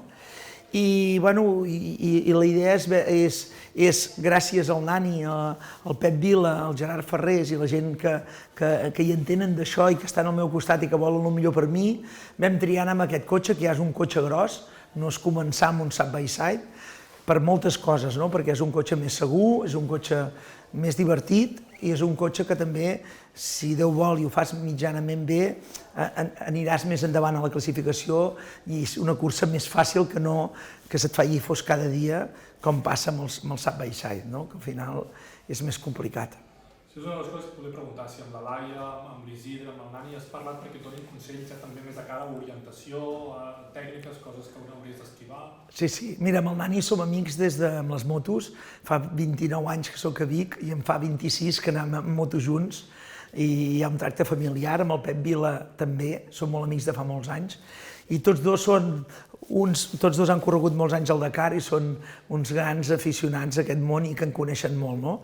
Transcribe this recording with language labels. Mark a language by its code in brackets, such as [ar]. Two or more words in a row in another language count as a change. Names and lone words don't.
[ca] I la idea és gràcies al Nani, al Pep Vila, al Gerard Ferrés i la gent que hi entenen d'això i que estan al meu costat i que volen el millor per mi, vam triar anar amb aquest cotxe, que ja és un cotxe gros, no és començar amb un [en] side-by-side, [ca] per moltes coses, no? Perquè és un cotxe més segur, és un cotxe més divertit i és un cotxe que també, si Déu vol i ho fas mitjanament bé, aniràs més endavant a la classificació i és una cursa més fàcil que no que se't faci fos cada dia, com passa amb el [en] side-by-side, [ca] no? Que al final és més complicat. Això és una de les coses que volia preguntar, si amb la Laia, amb l'Isidre, amb el Nani has parlat perquè et donin consells també més de cara a orientació, a tècniques, coses que hauries d'esquivar. Sí, mira, amb el Nani som amics des de amb les motos, fa 29 anys que soc a Vic i en fa 26 que anem amb moto junts i hi ha un tracte familiar, amb el Pep Vila també, som molt amics de fa molts anys i tots dos han corregut molts anys al Dakar i són uns grans aficionats a aquest món i que en coneixen molt, no?